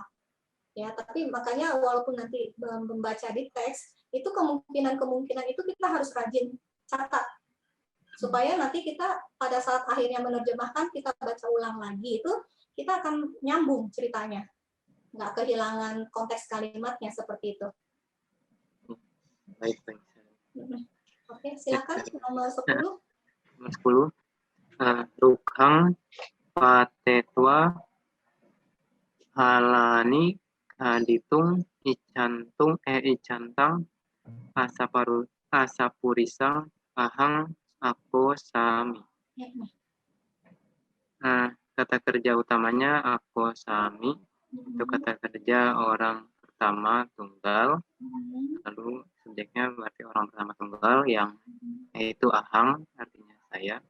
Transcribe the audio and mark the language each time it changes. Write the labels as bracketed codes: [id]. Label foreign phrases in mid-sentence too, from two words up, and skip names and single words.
[id] Ya, tapi makanya walaupun nanti membaca di teks, itu kemungkinan itu kita harus rajin catat supaya nanti kita pada saat akhirnya menerjemahkan kita baca ulang lagi itu kita akan nyambung ceritanya, nggak kehilangan konteks kalimatnya seperti itu. Baik. Oke, silakan nomor 10. Nomor 10. [pi] Rukhang patetwa halani kaditung icantang asapurisang ahang aku sami. [id] Kata kerja utamanya [pi] aku sami, [id] itu kata kerja orang pertama tunggal, lalu subjeknya berarti orang pertama tunggal yang yaitu ahang, artinya saya.